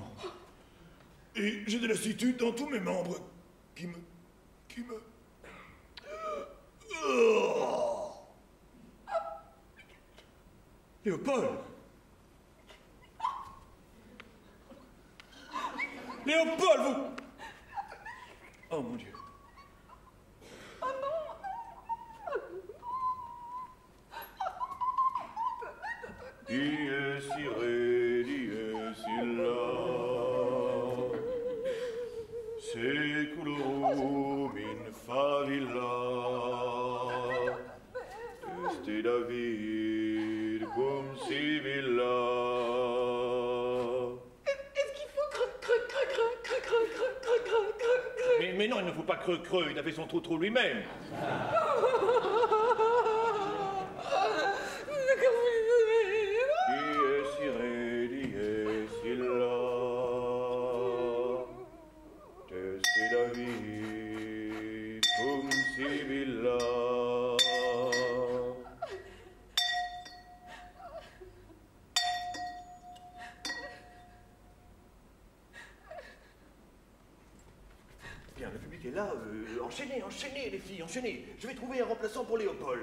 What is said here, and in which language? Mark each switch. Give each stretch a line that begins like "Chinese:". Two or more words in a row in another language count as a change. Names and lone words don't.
French: Et j'ai de la lassitude dans tous mes membres qui me... Oh. Léopold! Léopold, vous... Oh, mon Dieu. Oh non!
Latin: Dies irae, dies illa, seculorum in favilla, este David cum Sibilla.
French: Est-ce qu'il faut creux? Mais non, il ne faut pas creux, il a fait son trou lui-même.
Latin: Dies irae, dies illa, este David cum Sibilla.
French: Bien, le public est là. Enchaînez, les filles, enchaînez. Je vais trouver un remplaçant pour Léopold.